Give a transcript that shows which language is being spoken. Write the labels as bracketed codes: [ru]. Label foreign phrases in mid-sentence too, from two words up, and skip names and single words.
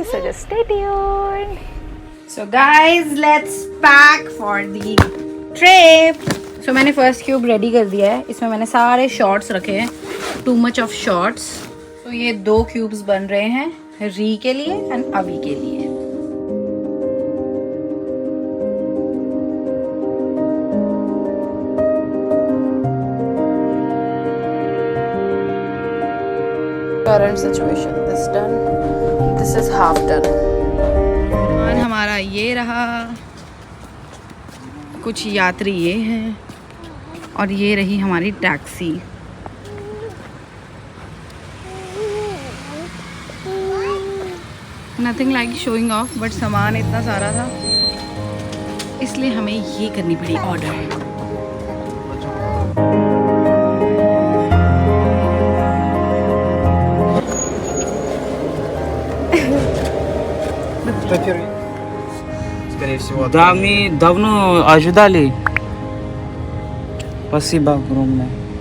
[en] So just stay tuned. So guys let's pack for the trip. [hi] सो मैंने फर्स्ट क्यूब रेडी कर दिया है। इसमें मैंने सारे शॉर्ट्स रखे हैं, [en] too much of shorts. [hi] तो ये 2 क्यूब्स बन रहे हैं री के लिए एंड अवी के लिए। [en] Current situation, this done, this is half done. [hi] और हमारा ये रहा, कुछ यात्री ये हैं और ये रही हमारी टैक्सी। [en] nothing like showing off, but [hi] सामान इतना सारा था इसलिए हमें ये करनी पड़ी ऑर्डर। [ru] Скорее всего. Да, мы давно ожидали. Спасибо огромное.